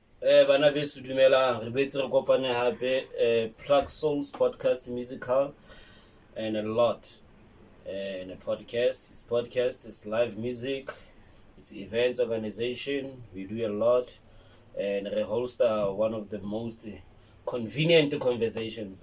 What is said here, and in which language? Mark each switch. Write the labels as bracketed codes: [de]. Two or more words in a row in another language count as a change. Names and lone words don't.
[st] Bana beso dumelang, re boetse re kopane hape Plug Souls podcast [en] musical and a lot. And a podcast, it's live music, it's events organization, we do a lot, and we host one of the most convenient conversations.